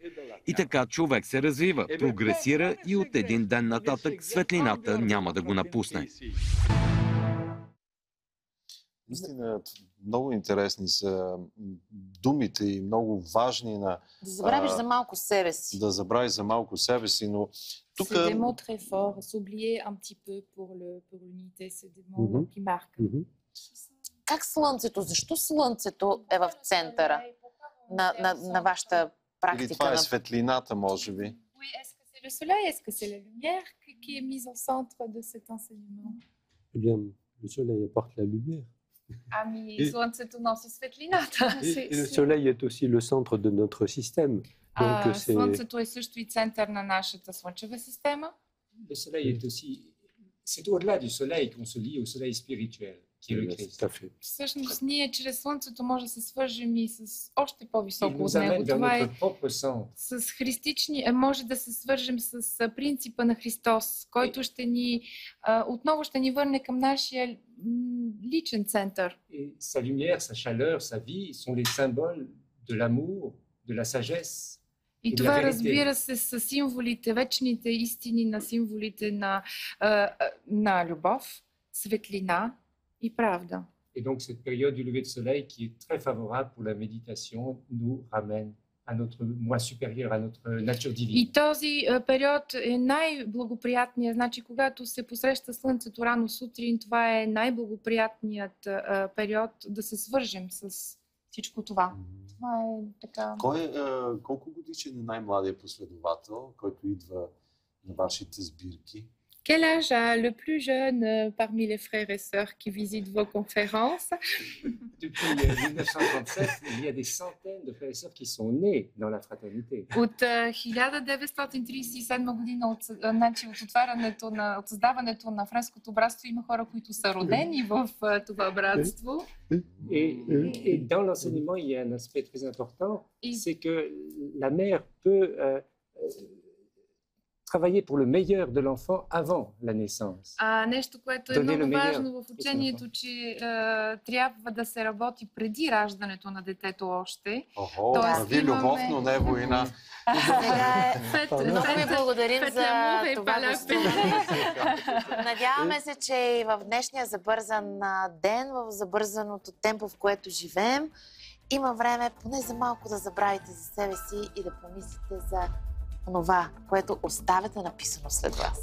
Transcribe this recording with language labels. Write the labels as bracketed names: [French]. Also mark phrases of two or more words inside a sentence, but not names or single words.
[Bulgarian] И така човек се развива, прогресира и от един ден нататък светлината няма да го напусне. Наистина, много интересни са думите и много важни на... Да забравиш за малко себе си. Да забравиш за малко себе си, но тук... [French] C'est des mots très forts, s'oublier un petit peu pour l'unité, c'est des mots qui marquent. [Bulgarian] Как слънцето? Защо слънцето е в центъра на вашата практика? Или това е светлината, може би? [French] Oui, est-ce que c'est le soleil? Est-ce que c'est la lumière qui est mise au centre de cet enseignement? Eh bien, le soleil apporte la lumière. [Bulgarian] Ами, слънцето носи светлината. [French] Et le soleil est aussi le centre de notre système. Donc, [Bulgarian] слънцето е също и център на нашата слънчева система. [French] Le soleil est aussi... C'est au-delà du soleil qu'on se lie au soleil spirituel, qui est le Christ. [Bulgarian] Всъщност, ние чрез слънцето може да се свържем и с още по-високо [French] Il [Bulgarian] от [French] nous [Bulgarian] него. [French] amène vers [Bulgarian] Това е [French] notre propre centre. [Bulgarian] с христични, може да се свържем с принципа на Христос, който ще ни, отново ще ни върне към нашия личен център. [French] Et sa lumière, sa chaleur, sa vie sont les symboles de l'amour, de la sagesse. [Bulgarian] И това, разбира се, са символите, вечните истини на символите на любов, светлина и правда. [French] Et donc cette période du lever de soleil qui est très favorable pour la méditation nous ramène à notre moi supérieur, à notre nature divine. [Bulgarian] И този период е най-благоприятният. Значи, когато се посреща слънцето рано сутрин, това е най-благоприятният период да се свържем с всичко това. Това е така. Колко годишен е най-младият последовател, който идва на вашите сбирки? [French] Quel âge a le plus jeune parmi les frères et sœurs qui visitent vos conférences? Depuis 1937, il y a des centaines de frères et sœurs qui sont nés dans la fraternité. [Bulgarian] От 1937 година, от отварянето от създаването на френското братство, има хора, които са родени в това братство. [French] Et dans l'enseignement, il y a un aspect très important, c'est que la mère peut travailler pour le meilleur de l'enfant avant la naissance. [Bulgarian] Нещо, което е много важно в учението, че трябва да се работи преди раждането на детето още. Прави любов, но не война. Много ви благодарим за това гостуване. Надяваме се, че и в днешния забързан ден, в забързаното темпо, в което живеем, има време поне за малко да забравите за себе си и да помислите за това, което оставяте написано след вас.